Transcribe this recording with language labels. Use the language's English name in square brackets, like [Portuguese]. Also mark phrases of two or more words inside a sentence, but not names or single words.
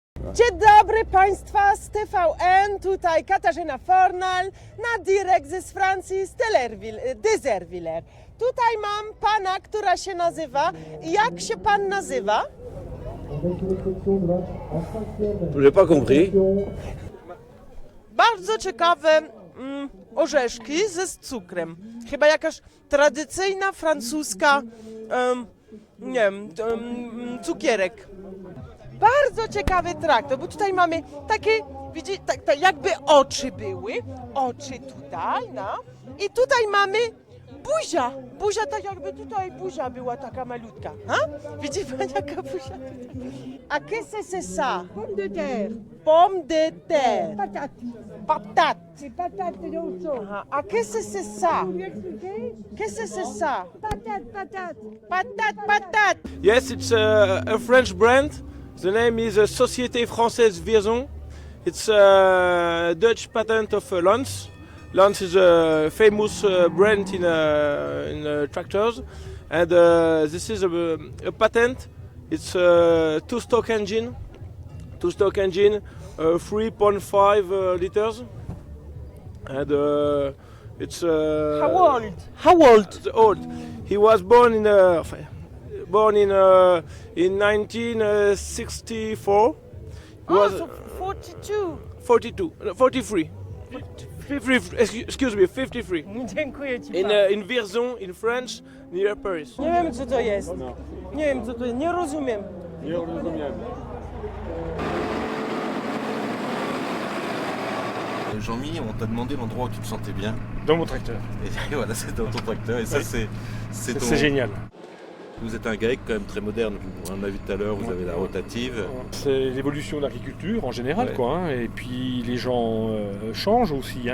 [Polish] Dzień dobry Państwa z TVN, tutaj Katarzyna Fornal, na direkt z Francji, z Déserviller. Tutaj mam pana, która się nazywa. Jak się pan nazywa? [French] J'ai pas compris. [Polish] Bardzo ciekawe orzeszki ze cukrem. Chyba jakaś tradycyjna francuska, nie wiem, cukierek. Bardzo ciekawy traktor, bo tutaj mamy takie, widzicie, tak jakby oczy były. Oczy tutaj, no. I tutaj mamy buzia. Buzia tak jakby tutaj buzia była taka malutka. Ha? Widzi pan jaka buzia tutaj? [French] A qu'est-ce que c'est ça? Pomme de terre, Pomme de terre. patate. Patate. C'est patate de l'autre. Aha. A qu'est-ce que c'est ça? Vous lui expliquez? Qu'est-ce que c'est ça? Patate, patate. Patate. [English] Yes, it's a French brand. The name is Société Française Vierzon. It's a Dutch patent of Lance. Lance is a famous brand in tractors, and this is a patent. It's a two-stroke engine, 3.5 liters, and it's How old? How old? old. He was born in 1964. He was so 42. 42, 43. 53, excuse me, 53. [Polish] Dziękuję ci [English] In Vierzon, in France, near Paris. [Polish] Nie wiem co to jest. Nie wiem co to jest. Nie rozumiem. [French] Jean-Mi, on t'a demandé l'endroit où tu te sentais bien. Dans mon tracteur. Et voilà, c'est dans ton tracteur. Et ça, Oui. c'est ton... C'est génial. Vous êtes un GAEC quand même très moderne. On a vu tout à l'heure, vous avez la rotative. C'est l'évolution de l'agriculture en général, Ouais. quoi. Hein. Et puis les gens changent aussi, hein.